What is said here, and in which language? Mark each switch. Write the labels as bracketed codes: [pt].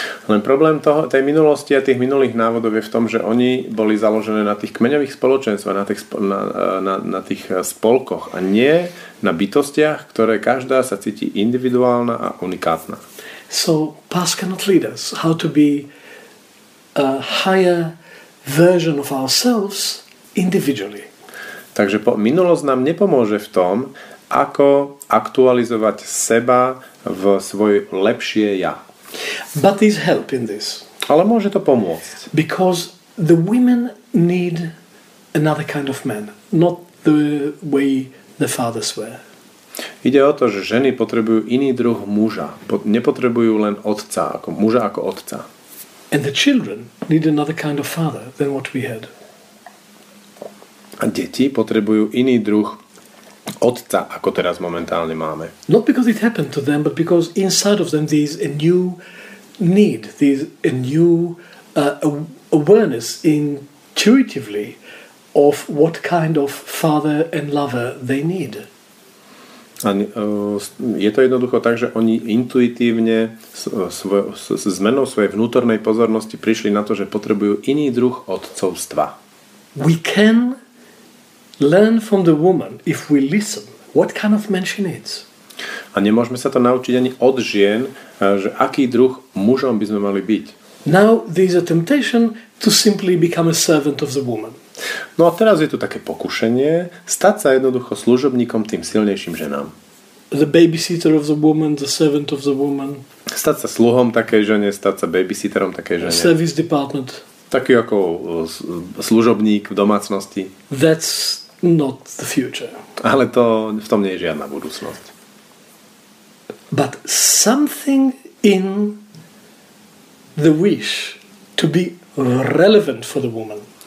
[sk] Len problém tej minulosti a tých minulých návodov je v tom, že oni boli založené na tých kmeňových spoločenstvách, na tých spolkoch a nie na bytostiach, ktoré každá sa cíti individuálna a unikátna. [en] So past cannot lead us how to be a higher version of ourselves individually. [sk] Takže minulosť nám nepomôže v tom, ako aktualizovať seba v svoje lepšie ja. [en] But there's help in this. [sk] Ale môže to pomôcť. [en] Because the women need another kind of man, not the way the fathers were. [sk] Ide o to, že ženy potrebujú iný druh muža. Nepotrebujú len otca, muža ako otca. [en] And the children need another kind of father than what we had. [sk] A deti potrebujú iný druh otca, ako teraz momentálne máme. [en] Not because it happened to them, but because inside of them there is a new need, there's a new awareness intuitively of what kind of father and lover they need. [sk] A je to jednoducho tak, že oni intuitívne s zmenou svojej vnútornej pozornosti prišli na to, že potrebujú iný druh otcovstva. [en] We can learn from the woman if we listen what kind of man she needs. [sk] A nemôžeme sa to naučiť ani od žien, že aký druh mužom by sme mali byť. [en] Now there is a temptation to simply become a servant of the woman. [sk] No a teraz je tu také pokušenie stať sa jednoducho služobníkom tým silnejším ženám. [en] The babysitter of the woman, the servant of the woman. [sk] Stať sa sluhom takej žene, stať sa babysitterom takej žene. [en] Service department. [sk] Taký ako služobník v domácnosti. [en] That's not the future. [sk] Ale v tom nie je žiadna budúcnosť. [en] But something in the wish to be relevant for the woman.